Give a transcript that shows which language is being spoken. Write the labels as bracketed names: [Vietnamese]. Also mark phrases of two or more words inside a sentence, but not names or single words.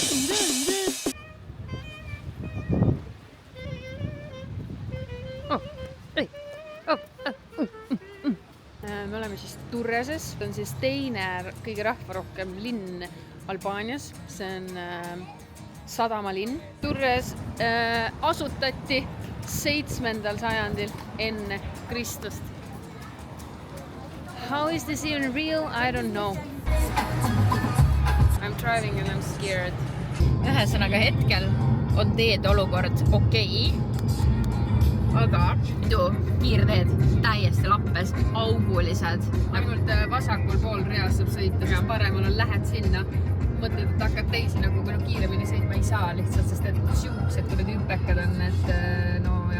[Estonian] Me oleme siis Turreses, see on siis teine kõige rahvarohkem linn Albaanias, see on sadamalinn. Turres asutati 7. sajandil enne Kristust. [English] How is this even real? I don't know. I'm driving and I'm scared. [Estonian] Ühesõnaga hetkel on teed olukord okei. Aga kiirteed täiesti lappes, augulised. Ainult vasakul pool reas saab sõita, sest paremal on lähed sinna. Mõtled, et hakkad teisi nagu kiiremini sõitma ei saa lihtsalt, sest et siuksed kui need hüppekad on, et no jah.